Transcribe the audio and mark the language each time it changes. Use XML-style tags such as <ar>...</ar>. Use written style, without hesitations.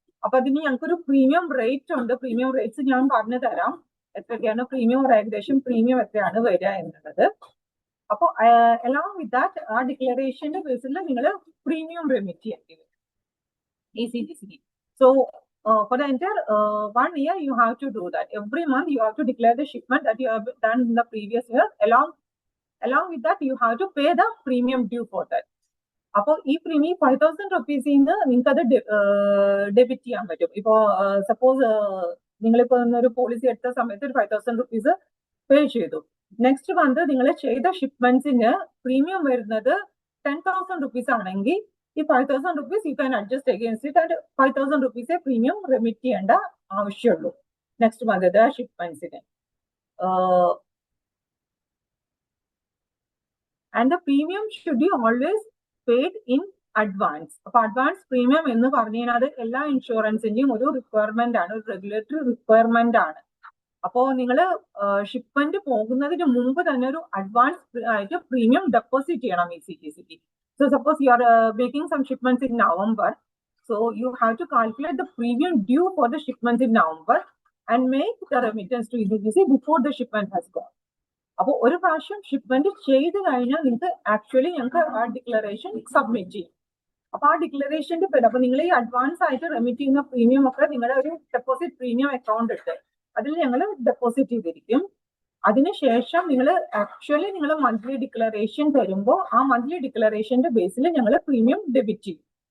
<ml>അപ്പൊ അതിന് ഞങ്ങൾക്കൊരു പ്രീമിയം റേറ്റ് ഉണ്ട്. പ്രീമിയം റേറ്റ്സ് ഞാൻ പറഞ്ഞു തരാം, എത്രയൊക്കെയാണ് പ്രീമിയം, ഏകദേശം പ്രീമിയം എത്രയാണ് വരിക എന്നുള്ളത്. അപ്പോൾ</ml> <en>along with that</en> <ml>ആ ഡിക്ലറേഷന്റെ ബേസിൽ നിങ്ങൾ പ്രീമിയം റെമിറ്റ് ചെയ്യേണ്ടി വരും ECGC.</ml> <en>So for the entire 1 year you have to do that. Every month you have to declare the shipment that you have done in the previous year. Along with that you have to pay the premium due for that.</en> <ml>അപ്പോൾ ഈ premium 5,000 റുപ്പീസിന്ന് നിങ്ങൾക്ക് അത് debit ചെയ്യാൻ പറ്റും. ഇപ്പോ suppose നിങ്ങളിപ്പോ ഒരു policy എടുത്ത സമയത്ത് ഒരു 5,000 റുപ്പീസ് പേ ചെയ്തു. നെക്സ്റ്റ് മന്ത് നിങ്ങൾ ചെയ്ത ഷിപ്മെന്റ്സിന് പ്രീമിയം വരുന്നത് 10,000 റുപ്പീസ് ആണെങ്കിൽ ഈ 5,000 rupees</ml> <en>you can adjust against it and</en> <ml>5,000 റുപ്പീസേ premium remit ചെയ്യേണ്ട ആവശ്യമുള്ളൂ next month ഷിപ്മെന്റ്സിന്.</ml> <en>And the premium should be always paid in advance.</en> <ml>അപ്പൊ അഡ്വാൻസ് പ്രീമിയം എന്ന് പറഞ്ഞു കഴിഞ്ഞാൽ അത് എല്ലാ ഇൻഷുറൻസിന്റെയും ഒരു റിക്വയർമെന്റ് ആണ്, ഒരു റെഗുലേറ്ററി റിക്വയർമെന്റ് ആണ്. അപ്പോ നിങ്ങൾ ഷിപ്മെന്റ് പോകുന്നതിന് മുമ്പ് തന്നെ ഒരു അഡ്വാൻസ് ആയിട്ട് പ്രീമിയം ഡെപ്പോസിറ്റ് ചെയ്യണം ECGCക്ക്.</ml> <en>So suppose you are making some shipments in November, so you have to calculate the premium due for the shipments in November and make the remittance to ECGC before the shipment has gone.</en> <ml>അപ്പോൾ ഒരു പ്രാവശ്യം shipment ചെയ്ത് കഴിഞ്ഞാൽ നിങ്ങൾക്ക് actually ഞങ്ങൾക്ക് ആ declaration submit ചെയ്യും. അപ്പൊ ആ ഡിക്ലറേഷന്റെ പേര്, അപ്പൊ നിങ്ങൾ ഈ അഡ്വാൻസ് ആയിട്ട് റെമിറ്റ് ചെയ്യുന്ന പ്രീമിയം ഒക്കെ നിങ്ങളുടെ ഒരു ഡെപ്പോസിറ്റ് പ്രീമിയം അക്കൗണ്ട് ഇട്ട് അതിൽ ഞങ്ങൾ ഡെപ്പോസിറ്റ് ചെയ്തിരിക്കും. അതിനുശേഷം നിങ്ങൾ ആക്ച്വലി നിങ്ങൾ മന്ത്ലി ഡിക്ലറേഷൻ തരുമ്പോൾ ആ മന്ത്ലി ഡിക്ലറേഷന്റെ ബേസിൽ ഞങ്ങൾ പ്രീമിയം ഡെബിറ്റ് ചെയ്യും.</ml>